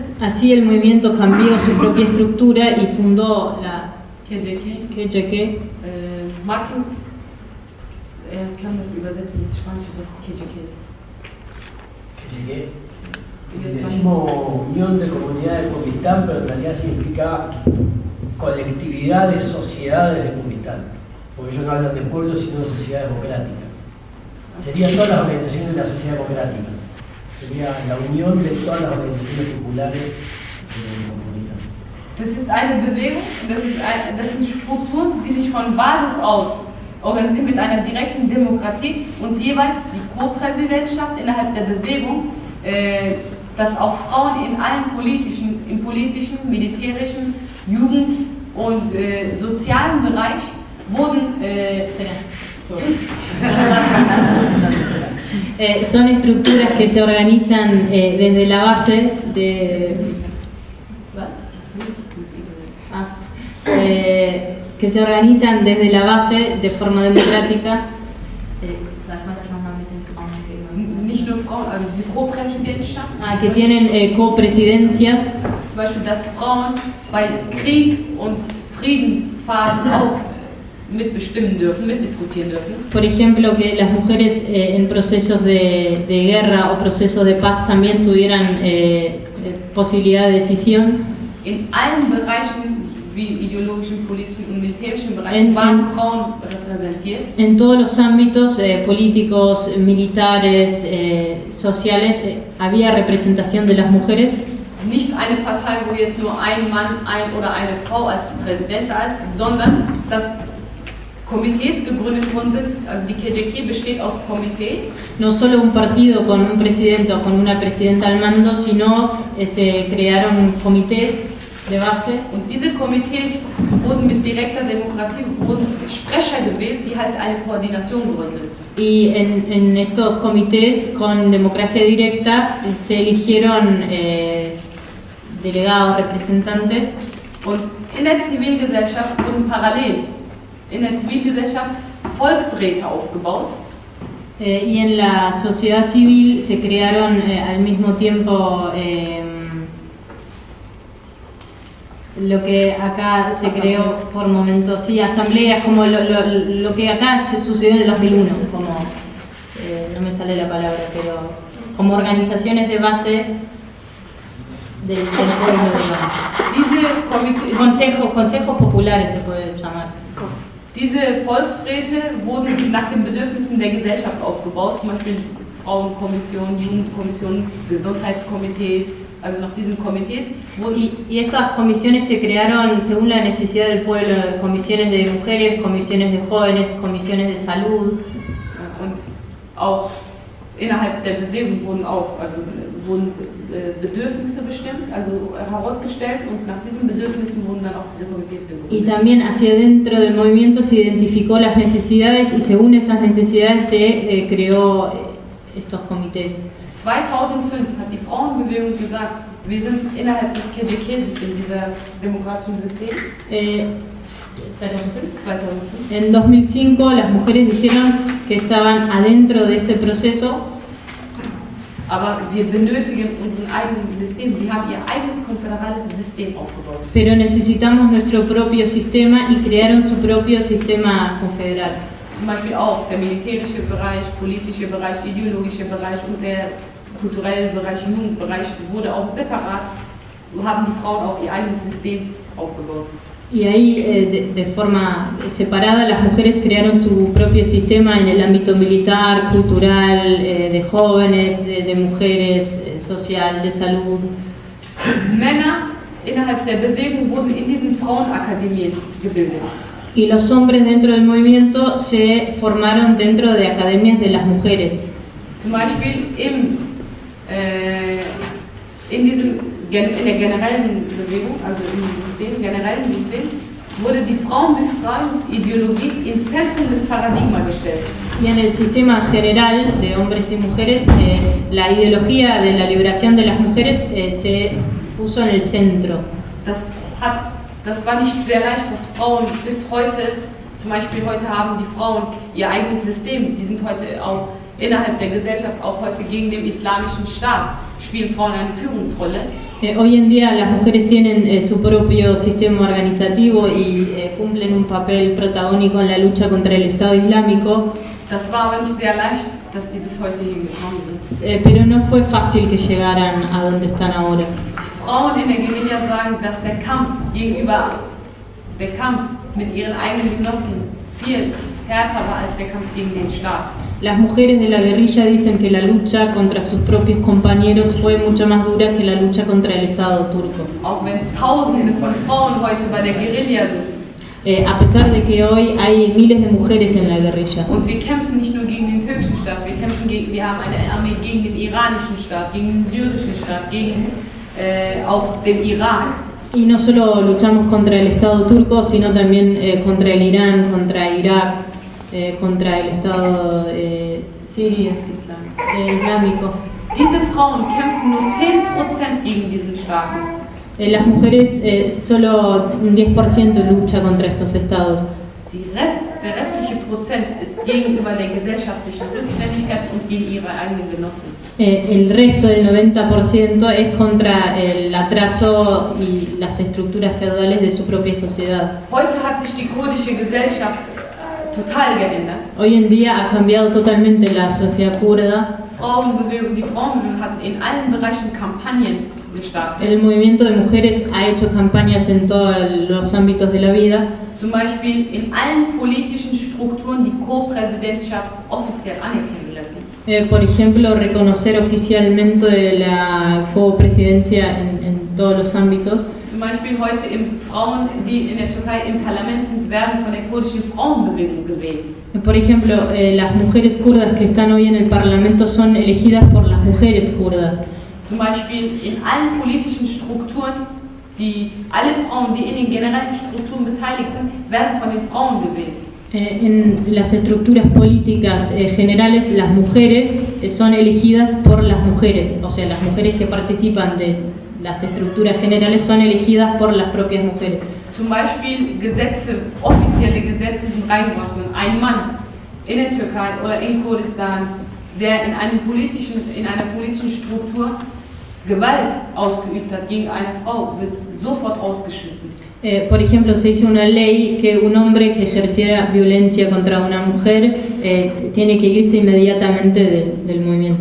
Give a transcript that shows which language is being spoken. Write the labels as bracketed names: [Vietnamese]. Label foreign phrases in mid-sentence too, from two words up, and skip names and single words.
[Spanish] Así el movimiento cambió su propia estructura y fundó la KJK. [German] Martin kann das übersetzen ins Spanische, was die KJK ist. KJK. [Spanish] Decimos Unión de Comunidades de Kurdistán, pero en realidad significa colectividad de sociedades de Kurdistán, porque ellos no hablan de pueblos sino de sociedad democrática. Serían todas las organizaciones de la sociedad democrática. sería la unión de todas las organizaciones populares comunitarias. [German] Das ist eine Bewegung, das sind Strukturen, die sich von Basis aus organisieren mit einer direkten Demokratie und jeweils die Co-Präsidentschaft innerhalb der Bewegung, dass auch Frauen in allen im politischen, militärischen, Jugend- und sozialen Bereich wurden [Spanish] son estructuras que se organizan desde la base que se organizan desde la base de forma democrática. [German] Nicht nur Frauen, also die Co-Präsidentschaft. [Spanish] Que tienen copresidencias. [German] Zum Beispiel, dass Frauen bei Krieg und Friedensphasen auch mitbestimmen dürfen, mitdiskutieren dürfen. [Spanish] Por ejemplo, que las mujeres en procesos de guerra o procesos de paz también tuvieran posibilidad de decisión. [German] In allen Bereichen, wie ideologischen, politischen und militärischen Bereichen, waren Frauen repräsentiert. [Spanish] En todos los ámbitos políticos, militares, sociales, había representación de las mujeres. [German] Nicht eine Partei, wo jetzt nur ein Mann, oder eine Frau als Präsident da ist, sondern dass Komitees gegründet worden sind. Also die KJK besteht aus Komitees. [Spanish] No solo un partido con un presidente o con una presidenta al mando, sino se crearon comités de base. [German] Und diese Komitees wurden mit direkter Demokratie, wurden Sprecher gewählt, die halt eine Koordination gründen. [Spanish] Y en estos comités con democracia directa se eligieron delegados, representantes. [German] Und in der Zivilgesellschaft wurden parallel in der Zivilgesellschaft Volksräte aufgebaut. [Spanish] Y en la sociedad civil se crearon al mismo tiempo lo que acá se creó por momentos, sí, asambleas, como lo que acá se sucedió en el 2001, como, no me sale la palabra, pero como organizaciones de base del pueblo, consejos populares se puede llamar. [German] Diese Volksräte wurden nach den Bedürfnissen der Gesellschaft aufgebaut, zum Beispiel Frauenkommission, Jugendkommission, Gesundheitskomitees. Also nach diesen Komitees [Spanish] y estas comisiones se crearon según la necesidad del pueblo, comisiones de mujeres, comisiones de jóvenes, comisiones de salud. [German] Und auch innerhalb der Bewegung wurden Bedürfnisse bestimmt, also herausgestellt, und nach diesen Bedürfnissen wurden dann auch diese Komitees gegründet. [Spanish] Y también hacia dentro del movimiento se identificó las necesidades y según esas necesidades se creó estos comités. [German] 2005 hat die Frauenbewegung gesagt, wir sind innerhalb des KJK-Systems, dieses demokratischen Systems. 2005. [Spanish] En 2005 las mujeres dijeron que estaban adentro de ese proceso. [German] Aber wir benötigen unseren eigenen System. Sie haben ihr eigenes konföderales System aufgebaut. [Spanish] Pero necesitamos nuestro propio sistema y crearon su propio sistema confederal. [German] Zum Beispiel auch der militärische Bereich, politische Bereich, ideologische Bereich und der kulturelle Bereich, Jugendbereich wurde auch separat, haben die Frauen auch ihr eigenes System aufgebaut. [Spanish] Y ahí, de forma separada, las mujeres crearon su propio sistema en el ámbito militar, cultural, de jóvenes, de mujeres, social, de salud. [German] Männer innerhalb der Bewegung wurden in diesen Frauenakademien gebildet. [Spanish] Y los hombres dentro del movimiento se formaron dentro de academias de las mujeres. [German] Zum Beispiel in der generellen Bewegung, also im generellen System, wurde die Frauenbefreiungsideologie ins Zentrum des Paradigmas gestellt. [Spanish] Y en el sistema general de hombres y mujeres, la ideología de la liberación de las mujeres se puso en el centro. [German] Das war nicht sehr leicht, dass Frauen bis heute, zum Beispiel heute haben die Frauen ihr eigenes System, die sind heute auch innerhalb der Gesellschaft, auch heute gegen den islamischen Staat, spielen Frauen eine Führungsrolle. [Spanish] Hoy en día las mujeres tienen su propio sistema organizativo y cumplen un papel protagónico en la lucha contra el Estado Islámico. [German] Das war aber nicht sehr leicht, dass die bis heute hier gekommen sind. [Spanish] Pero no fue fácil que llegaran a donde están ahora. [German] Die Frauen in der Guerilla sagen, dass der Kampf mit ihren eigenen Genossen viel härter war als der Kampf gegen den Staat. [Spanish] Las mujeres de la guerrilla dicen que la lucha contra sus propios compañeros fue mucho más dura que la lucha contra el Estado turco. [German] Auch wenn Tausende von Frauen heute bei der Guerilla sind. [Spanish] A pesar de que hoy hay miles de mujeres en la guerrilla. [German] Und wir kämpfen nicht nur gegen den türkischen Staat, wir haben eine Armee gegen den iranischen Staat, gegen den syrischen Staat, gegen auch den Irak. [Spanish] Y no solo luchamos contra el Estado turco, sino también contra el Irán, contra Irak, contra el Estado sirio, islámico. [German] Diese Frauen kämpfen nur 10% gegen diesen Staaten. [Spanish] Las mujeres solo un 10% lucha contra estos estados. [German] Der restliche Prozent ist gegenüber der gesellschaftlichen Rückständigkeit und gegen ihre eigenen Genossen. [Spanish] El resto del 90% es contra el atraso y las estructuras feudales de su propia sociedad. [German] Heute hat sich die kurdische Gesellschaft total geändert. [Spanish] Hoy en día ha cambiado totalmente la sociedad kurda. [German] Die Frauenbewegung hat in allen Bereichen Kampagnen gestartet. [Spanish] El movimiento de mujeres ha hecho campañas en todos los ámbitos de la vida. [German] Zum Beispiel in allen politischen Strukturen die Co-Präsidentschaft offiziell anerkennen lassen. [Spanish] Por ejemplo, reconocer oficialmente la copresidencia en todos los ámbitos. [German] Zum Beispiel heute Frauen, die in der Türkei im Parlament sind, werden von der kurdischen Frauenbewegung gewählt. [Spanish] Por ejemplo, las mujeres kurdas que están hoy en el Parlamento son elegidas por las mujeres kurdas. [German] Zum Beispiel in allen politischen Strukturen, alle Frauen, die in den generellen Strukturen beteiligt sind, werden von den Frauen gewählt. [Spanish] En las estructuras políticas generales, las mujeres son elegidas por las mujeres, o sea, las mujeres que participan de las estructuras generales son elegidas por las propias mujeres. [German] Zum Beispiel offizielle Gesetze sind reingebracht und ein Mann in der Türkei oder in Kurdistan, der in einer politischen Struktur Gewalt ausgeübt hat gegen eine Frau, wird sofort ausgeschmissen. [Spanish] Por ejemplo, se hizo una ley que un hombre que ejerciera violencia contra una mujer tiene que irse inmediatamente del movimiento.